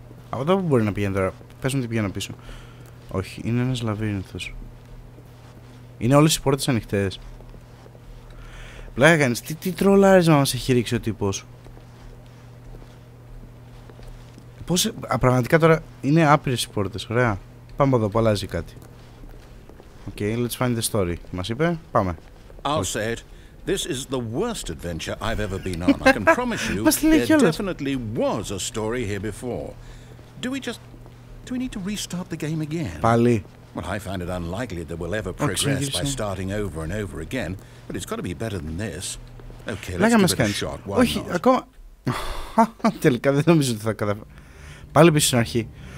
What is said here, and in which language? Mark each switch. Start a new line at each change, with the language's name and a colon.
Greek: Από εδώ που μπορεί να πηγαίνει τώρα? Πες μου τι πηγαίνω πίσω. Όχι, είναι ένας λαβύρινθος. Είναι όλες οι πόρτες ανοιχτές. Πλάκα κάνεις. Τι τρολάρισμα μας έχει ρίξει ο τύπος. Πώς, πραγματικά τώρα είναι άπειρες οι πόρτες. Ωραία. Πάμε εδώ που αλλάζει κάτι.
English: Okay, let's find the story.
Greek: Μας είπε, πάμε.
English: I'll say it. This is the worst adventure I've ever been on. I can promise you there definitely was a story here before. Do we need to restart the game again?
Greek: Πάλι.
English: Well, I find it unlikely that we'll ever progress by starting over and over again, but it's got to be better than this. Okay, let's give it a shot. Why
Greek: Όχι,
English: not?
Greek: ακόμα. Τελικά δεν νομίζω ότι θα καταφέρω. Πάλι πίσω στην αρχή.